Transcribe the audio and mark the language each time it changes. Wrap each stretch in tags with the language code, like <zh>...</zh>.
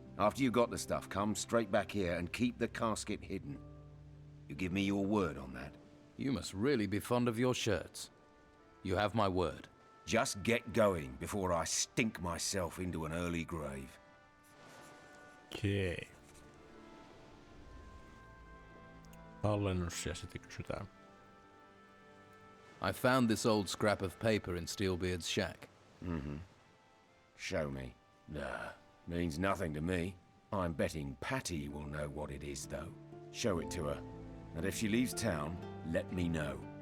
<en>After you got the stuff, come straight back here and keep the casket hidden. You give me your word on that? You must really be fond of your shirts. You have my word. Just get going before I stink myself into an early grave. Okay.</en> <fi>Tallennus ja sitten kysytään.</fi> <en>I found this old scrap of paper in Steelbeard's shack. Show me. Nah, means nothing to me. I'm betting Patty will know what it is, though. Show it to her. And if she leaves town, let me know.</en>